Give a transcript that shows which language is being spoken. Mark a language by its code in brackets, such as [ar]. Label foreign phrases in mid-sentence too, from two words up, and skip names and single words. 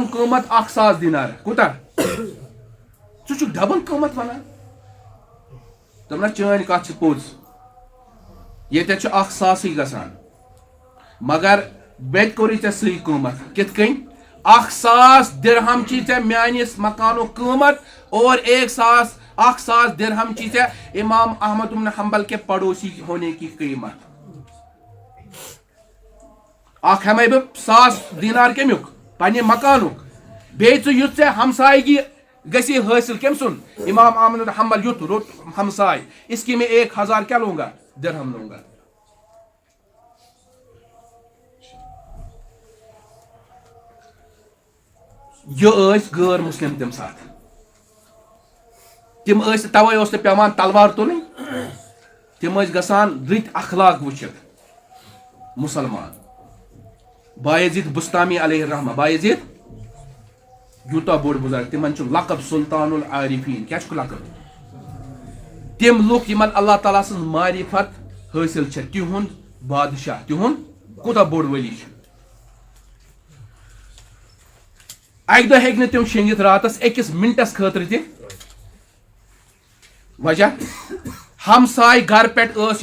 [ks] قۭمت 1000 دینار کوٗتاہ ژٕ چھُکھ ڈبل قۭمت ونان دوٚپنس چٲنۍ کتھ چھِ پوٚز ییٚتٮ۪تھ چھُ 1000 گژھان مگر مےٚ تہِ کوٚرُے ژےٚ سُے قۭمت کِتھ کٔنۍ 1000 درہم چھی ژےٚ میانِس مکانُک قۭمت [ur] اور 1000 درہم چھی ژےٚ امام احمد بن حنبل کے پڑوسی ہونے کی قیمت [ks] اکھ ہٮ۪مے بہٕ 100 دینار کمیُک پننہِ مکانُک بیٚیہِ ژٕ یُتھ ژےٚ ہمسایگی گژھی حٲصل کٔمۍ سُنٛد امام احمد بن حنبل یُتھ رُت ہمساے [ur] اس کی میں 1000 کیا لوں گا درہم لوں گا [ks] یہ ٲسۍ غٲر مسلم تمہِ ساتہٕ تِم ٲسۍ توے اوس نہٕ پیٚوان تلوار تُلٕنۍ تِم ٲسۍ گژھان رٕتۍ اخلاق وٕچھِتھ مسلمان بایزید بستامی علیہ الرحمہ بایزید یوٗتاہ بوٚڑ بُزرگ تِمن چھُ لقب سلطان العارفیٖن کیٛاہ چھُکھ لقب تِم لُکھ یِمن اللہ تعالیٰ سٕنٛز معرفت حٲصِل چھےٚ تِہُنٛد بادشاہ تِہُنٛد کوٗتاہ بوٚڑ ؤلی چھُ اکہِ دۄہ ہیٚکہِ نہٕ تِم شیٚنگِتھ راتس أکِس مِنٹس خٲطرٕ تہِ وجہ ہمساے گرٕ پٮ۪ٹھ ٲس